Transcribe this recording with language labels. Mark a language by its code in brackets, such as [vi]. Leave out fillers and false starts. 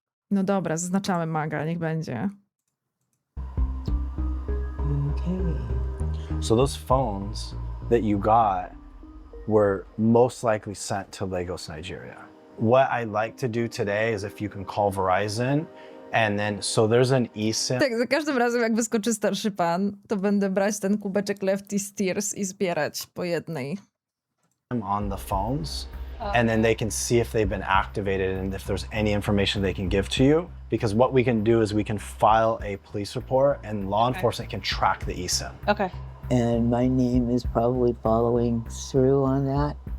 [pl] No dobra, zaznaczamy maga, niech będzie. [en] Okay. So those phones that you got were most likely sent to Lagos, Nigeria. What I'd like to do today is if you can call Verizon, and then, so there's an eSIM. [pl] Tak, za każdym razem jak wyskoczy starszy pan, to będę brać ten kubeczek Leftist Tears i zbierać po jednej. [en] On the phones, and then they can see if they've been activated and if there's any information they can give to you. Because what we can do is we can file a police report and law enforcement can track the eSIM. Okay. And my name is probably following through on that.